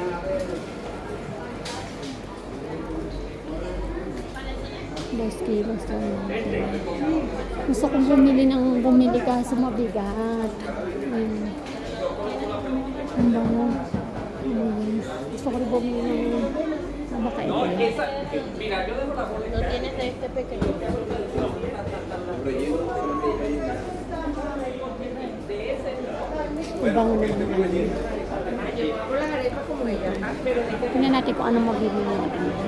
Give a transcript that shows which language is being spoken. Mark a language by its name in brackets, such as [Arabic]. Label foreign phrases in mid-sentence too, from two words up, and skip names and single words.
[Filipino] Basta gusto kong bumili kaso mabigat. Ang bango. Gusto ko rin bumili ng Ano ba ito? [Spanish] No tienes este pequeño. [Filipino] Ibang naman. [Spanish] Por las arepas como ella. [Filipino] Pero Tingnan natin kung anong mabibili natin.